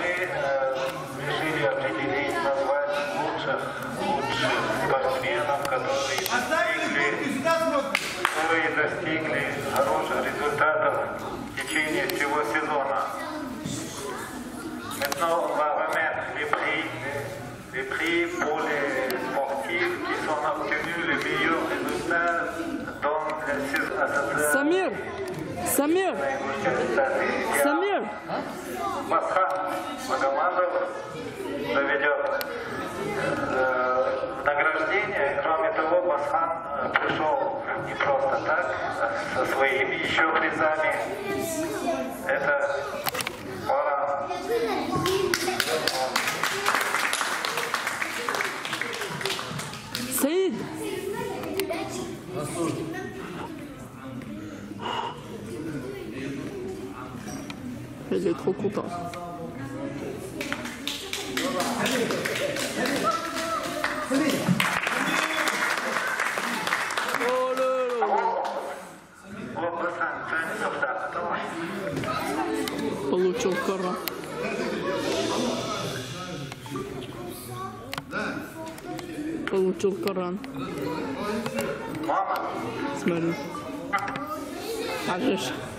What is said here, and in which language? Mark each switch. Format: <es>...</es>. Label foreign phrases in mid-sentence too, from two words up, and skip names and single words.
<ru>решили определить, назвать лучших спортсменов, которые достигли хороших результатов в tечение всего сезона.</ru> <fr>Maintenant, on va remettre les prix pour les sportifs qui sont obtenus les meilleurs résultats dans la saison.</fr> <ru>Самир! Масхан Магомадов заведет награждение. Кроме того, Масхан пришел не просто так, со своими еще призами. Это пора.</ru> <fr>Saïd! Il est trop content. Oh là là!</fr> <ru>Получил кора. Получил Коран. Смотри. Ажиш.</ru>